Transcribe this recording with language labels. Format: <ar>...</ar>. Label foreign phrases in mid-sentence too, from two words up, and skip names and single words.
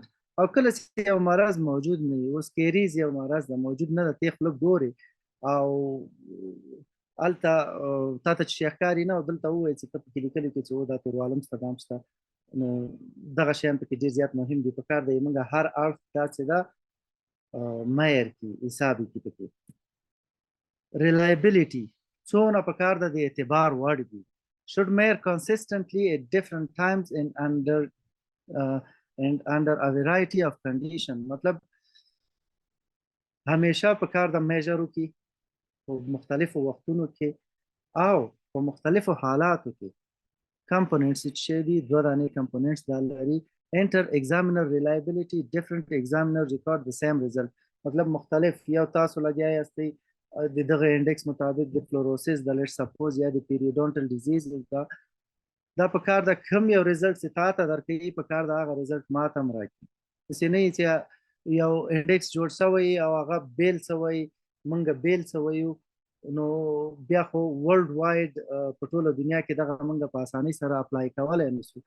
<ps>او کله چې یو مرض موجود نه وي، اوس کیریز یو مرض ده موجود نه ده، ته خوله ګورې او هلته تا ته چې شی ښکاري نه او دلته ووایي چې ته پکې لیکلي کې چې او دا تورواله شته دا هم شته، نو دغه شیان پکې ډېر زیات مهم دي. په کار دی موږ هر اړخ دا چې ده معیار کړي حساب یې کړي پکې. Reliability څونه په کار ده د اعتبار وړ دي.</ps> <en>Should measure consistently at different times and under a variety of condition.</en> <ps>مطلب همیشه په کار د میجر وکړي په مختلفو وختونو کې او په مختلفو حالاتو کې. components چې دي دوه دانې components دا لري.</ps> <en>enter examiner reliability different examiner record the same result.</en> <ps>مطلب مختلف یو تاسو لګیا یاستئ د دغه انډیکس مطابق د فلوروسیس د لیټ سپوز یا د</ps> <en>periodontal disease</en> <ps>دا په کار د کوم یو ریزلټ چې تا ته درکوي په کار د هغه ریزلټ ما ته هم راکړي. داسې نه وي چې یو انډیکس جوړ شوی او هغه بیل شوی موږ بیل شوی نو بیا خو</ps> <en>world wide</en> <ps>په ټوله دنیا کې دغه موږ په اسانۍ سره اپلای کولی نه شو.</ps>